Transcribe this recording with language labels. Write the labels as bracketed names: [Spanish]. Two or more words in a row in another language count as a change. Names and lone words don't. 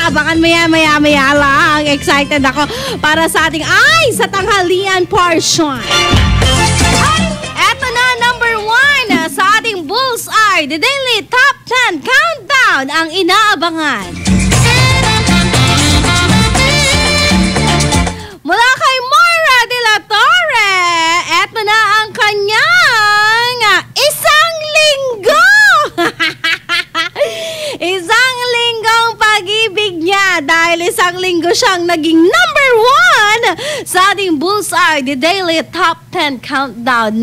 [Filipino] Abangan mo yan, maya lang. Excited ako para sa ating sa tanghalian portion. Eto na, number 1 sa ating Bullseye, the Daily Top 10 Countdown ang inaabangan. Mula kay Moira de la Torre, eto na ang kanyang isang linggo! Isang linggong pag-ibig niya dahil isang linggo siyang naging number 1 sa ating Bullseye, the Daily Top 10 Countdown.